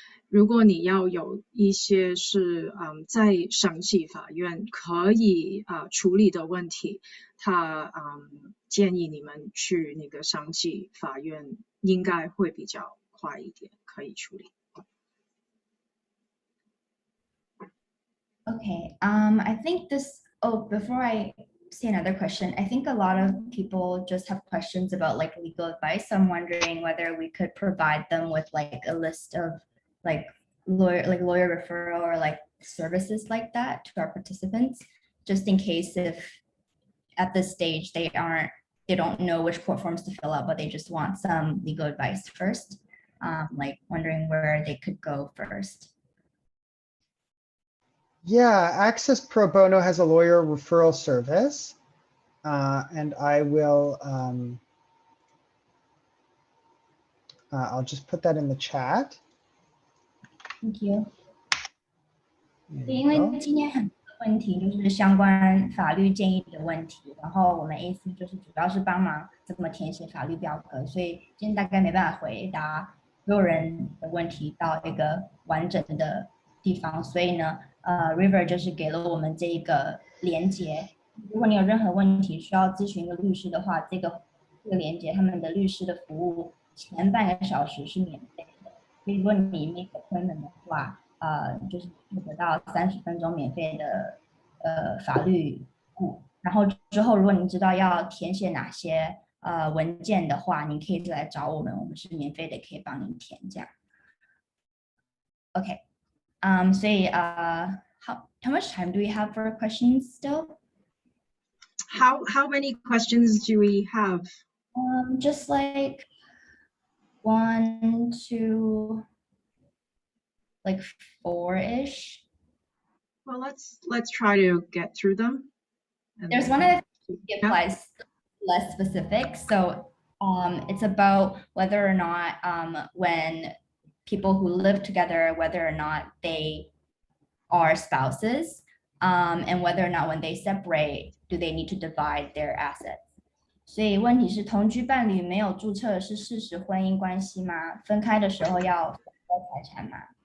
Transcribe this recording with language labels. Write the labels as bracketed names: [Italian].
[Chinese] 如果你要有一些是在省级法院可以处理的问题，他建议你们去那个省级法院，应该会比较快一点可以处理。 [English] Okay, I think before I say another question, I think a lot of people just have questions about like legal advice. I'm wondering whether we could provide them with like a list of like lawyer referral or like services like that to our participants, just in case if at this stage they don't know which court forms to fill out, but they just want some legal advice first. Like wondering where they could go first. Yeah, Access Pro Bono has a lawyer referral service, and I will, I'll just put that in the chat. Thank you. [Chinese] 因为今天很多问题就是相关法律建议的问题，然后我们 AC 就是主要是帮忙怎么填写法律表格，所以今天大概没办法回答所有人的问题到一个完整的地方，所以呢River 就是给了我们这一个连结，如果你有任何问题需要咨询一个律师的话，这个连结他们的律师的服务前半个小时是免费的，所以如果你 [English] make appointment [Chinese] 的话就是得到30分钟免费的法律顾。然后之后如果您知道要填写哪些文件的话，您可以来找我们，我们是免费的，可以帮您填这样。 [English] OK， 所以how much time do we have for questions still? How many questions do we have? Just like 1, 2, like 4-ish. Well, let's try to get through them. There's one that applies less specific. So it's about whether or not when people who live together, whether or not they are spouses, and whether or not when they separate, do they need to divide their assets. [Chinese] 所以问题是，同居伴侣没有注册是事实婚姻关系吗？分开的时候要分割财产吗？